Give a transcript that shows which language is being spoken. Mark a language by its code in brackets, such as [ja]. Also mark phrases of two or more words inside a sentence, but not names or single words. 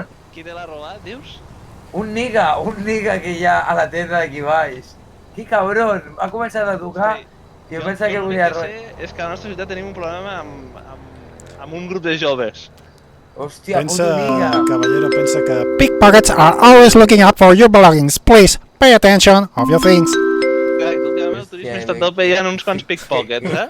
[ca] Qui te l'ha robat, dius? Un niga que hi ha a la tenda d'aquí baix. [es] Que cabrón. [ca] Ha començat a tocar i jo pensava que volia robar. És que a la nostra ciutat tenim un problema amb un grup de joves. Hòstia, puto niga. Caballero, pensa que... [en] Pickpockets are always looking out for your belongings. Please, pay attention of your things. [ca] Últimament el turisme està [es] a tope, [ca] hi ha uns quants pickpockets, eh?